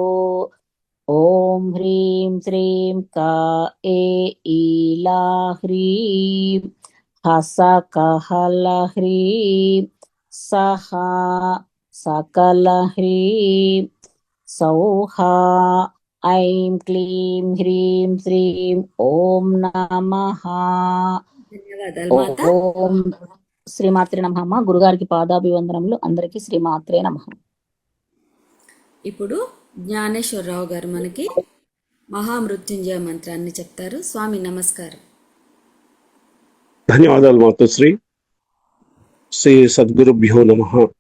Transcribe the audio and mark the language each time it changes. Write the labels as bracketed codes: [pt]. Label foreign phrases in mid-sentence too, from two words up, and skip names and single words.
[sa] ॐ ह्रीं श्रीं का ईला ह्रीं हसकहलह्रीं सहा सकलह्रीं सौहा ऐं क्लीं ह्रीं श्रीं ॐ नमः। [te] ధన్యవాదాలు మాత. [sa] ఓం శ్రీమాత్రే నమః. [te] గురుగారికి పాదాభివందనములు. అందరికీ [sa] శ్రీమాత్రే నమః. [te] ఇప్పుడు జ్ఞానేశ్వరరావు గారు మనకి మహామృత్యుంజయ మంత్రాన్ని చెప్తారు. స్వామి నమస్కారం. ధన్యవాదాలు మాతోశ్రీ. [sa] శ్రీ సద్గురుభ్యో నమః.